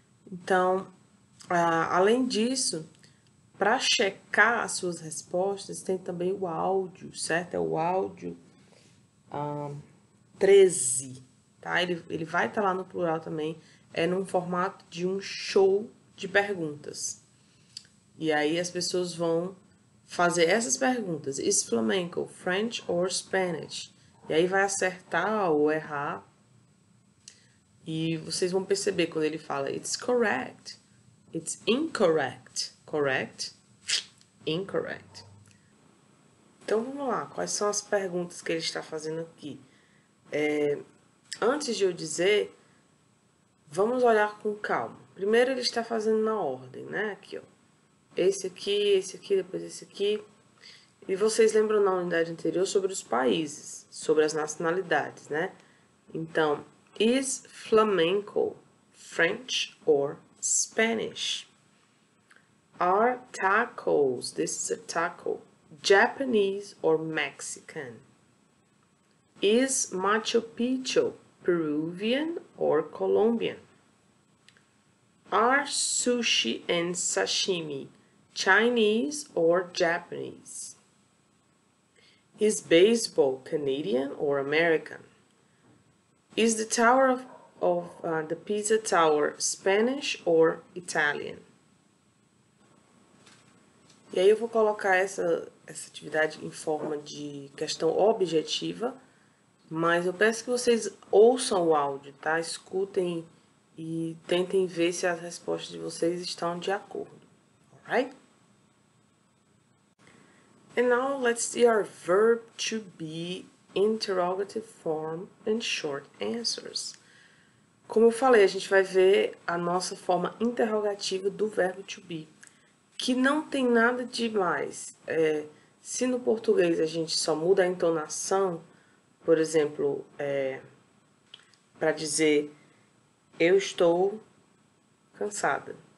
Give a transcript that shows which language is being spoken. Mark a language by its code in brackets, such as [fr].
[pt] Então, além disso, para checar as suas respostas, tem também o áudio, certo? É o áudio 13, tá? Ele vai estar lá no plural também, é num formato de um show de perguntas. E aí as pessoas vão fazer essas perguntas. [en] Is flamenco French or Spanish? [pt] E aí vai acertar ou errar. E vocês vão perceber quando ele fala [en] it's correct, it's incorrect, correct, incorrect. [pt] Então vamos lá, quais são as perguntas que ele está fazendo aqui? Antes de eu dizer, vamos olhar com calma. Primeiro ele está fazendo na ordem, né? Aqui, ó. Esse aqui, depois esse aqui. E vocês lembram na unidade anterior sobre os países, sobre as nacionalidades, né? Então, [en] is flamenco French or Spanish? Are tacos, this is a taco, Japanese or Mexican? Is Machu Picchu Peruvian or Colombian? Are sushi and sashimi Chinese or Japanese? Is baseball Canadian or American? Is the tower of the Pisa Tower Spanish or Italian? [pt] E aí eu vou colocar essa atividade em forma de questão objetiva, mas eu peço que vocês ouçam o áudio, tá? Escutem e tentem ver se as respostas de vocês estão de acordo, [en] alright? And now let's see our verb to be interrogative form and short answers. [pt] Como eu falei, a gente vai ver a nossa forma interrogativa do verbo to be, que não tem nada demais. Se no português a gente só muda a entonação, por exemplo, para dizer eu estou cansada.